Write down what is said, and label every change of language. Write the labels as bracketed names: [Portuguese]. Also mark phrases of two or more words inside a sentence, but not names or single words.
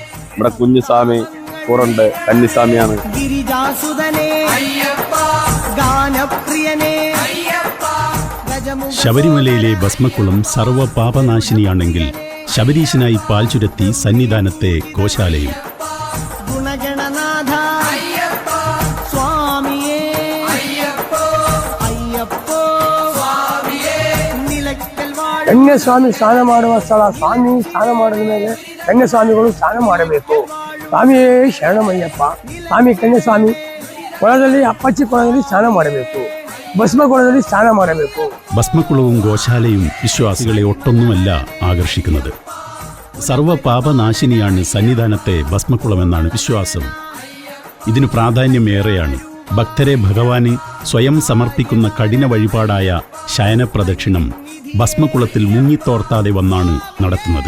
[Malayalam] ഇവിടെ കുഞ്ഞുസ്വാമി കൂറുണ്ട്, കന്നിസ്വാമിയാണ്. ശബരിമലയിലെ ഭസ്മക്കുളം സർവ്വ പാപനാശിനിയാണെങ്കിൽ ശബരീശനായി പാൽ ചുരത്തി സന്നിധാനത്തെ ഗോശാലയും. [Kannada] ಕನ್ಯಾಸ್ವಾಮಿ ಸ್ನಾನ ಮಾಡುವ ಸ್ಥಳ. ಸ್ವಾಮಿ ಸ್ನಾನ ಮಾಡಿದ ಮೇಲೆ ಕನ್ಯಾಸ್ವಾಮಿಗಳು ಸ್ನಾನ ಮಾಡಬೇಕು. ಸ್ವಾಮಿಯೇ ಶರಣಮಯ್ಯಪ್ಪ. ಸ್ವಾಮಿ ಕನ್ಯಾಸ್ವಾಮಿ ಕೊಳದಲ್ಲಿ ಅಪ್ಪಚ್ಚಿ ಕೊಳದಲ್ಲಿ ಸ್ನಾನ ಮಾಡಬೇಕು. [Malayalam] ഭസ്മക്കുളത്തിൽ സ്നാനം ಮಾಡಬೇಕು. ഭസ്മക്കുളവും ഗോശാലയും വിശ്വാസികളെ ഒട്ടൊന്നുമല്ല ആകർഷിക്കുന്നത്. സർവ്വ പാപനാശിനിയാണ് സന്നിധാനത്തെ ഭസ്മക്കുളമെന്നാണ് വിശ്വാസം. ഇതിനു പ്രാധാന്യമേറെയാണ്. ഭക്തരെ ഭഗവാന് സ്വയം സമർപ്പിക്കുന്ന കഠിന വഴിപാടായ ശയനപ്രദക്ഷിണം ഭസ്മക്കുളത്തിൽ മുങ്ങിത്തോർത്താതെ വന്നാണ് നടത്തുന്നത്.